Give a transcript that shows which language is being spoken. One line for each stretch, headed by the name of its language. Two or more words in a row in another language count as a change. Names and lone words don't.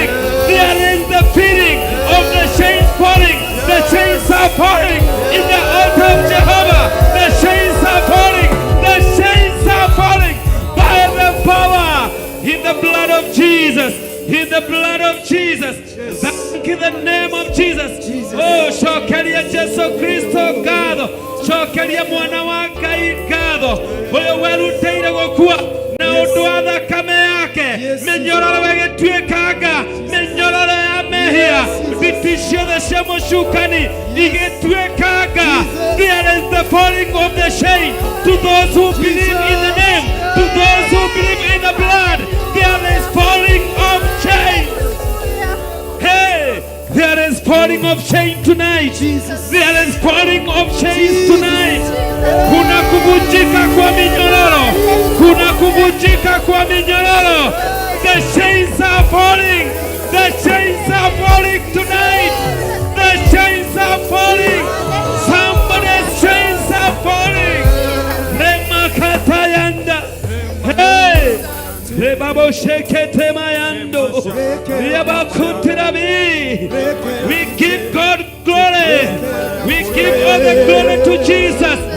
English: There is the feeling of the chains falling. The chains are falling in the altar of Jehovah. The chains are falling. The chains are falling by the power in the blood of Jesus. In the blood of Jesus. Thank you in the name of Jesus.
Kikuyu: Oh, shokeria Jesu Kristo gado. Shokeria mwana wa Ngai gado. Oyo weruteire gukua na undu wa thakame yake. Menyororo wegetuikaga. Menyororo ya mehia. Biti ciothe cia mucukani igituikaga.
English: There is the falling of the chain to those who believe in the name, to those who believe in the blood. There is falling of chains. Hey, there is falling of chain tonight. There is falling of chains tonight.
Swahili: Kuna kuvunjika kwa minyororo. Kuna kuvunjika kwa minyororo.
English: The chains are falling. The chains are falling tonight. The chains are falling. Somebody's chains are falling. Remakatayanda. Hey. Rebabo shekete mayando. We give God glory. We give all the glory to Jesus.